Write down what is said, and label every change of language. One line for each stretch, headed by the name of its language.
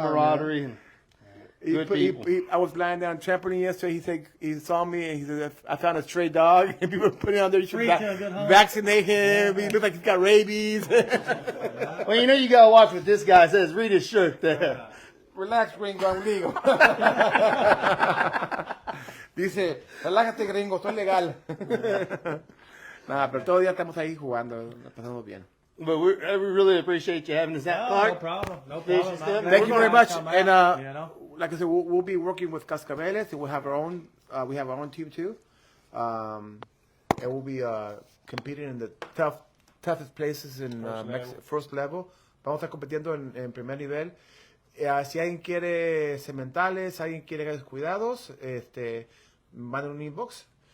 English: camaraderie. And, Good people. I was lying down trampoline yesterday. He said he saw me and he said, I found a stray dog. And people were putting it on there. You should vaccinate him. He looks like he's got rabies. Well, you know you gotta watch what this guy says. Read his shirt there. Relax, Ringo, I'm legal.
Spanish: Dice, relájate, gringo, estoy legal. Nada, pero todo el día estamos ahí jugando, la pasamos bien.
English: But we really appreciate you having us out, Clark. No problem. No Fish problem. and stuff. Thank you very much. And you know. like I said, we'll be working with Cascabeles, and we'll have our own. We have our own team too, and we'll be competing in the toughest places in first level.
Spanish: Vamos a estar compitiendo en primer nivel. Si alguien quiere sementales, alguien quiere cuidados, manden un inbox.